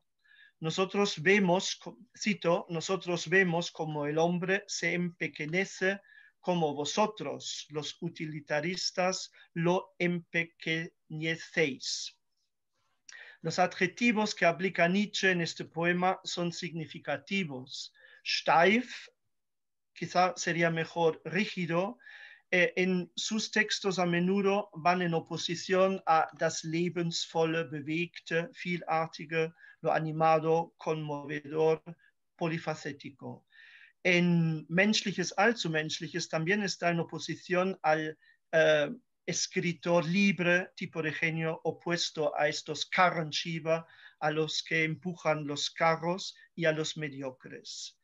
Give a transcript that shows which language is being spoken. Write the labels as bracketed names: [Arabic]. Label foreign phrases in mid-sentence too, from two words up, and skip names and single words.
[Spanish] Nosotros vemos, cito, nosotros vemos como el hombre se empequeñece, como vosotros, los utilitaristas, lo empequeñecéis. Los adjetivos que aplica Nietzsche en este poema son significativos. Steif, quizá sería mejor rígido, en sus textos a menudo van en oposición a [German] das lebensvolle, bewegte, vielartige, [Spanish] lo animado, conmovedor, polifacético. En Menschliches allzu Menschliches también está en oposición al escritor libre, tipo de genio opuesto a estos Karrenschieber, a los que empujan los carros y a los mediocres.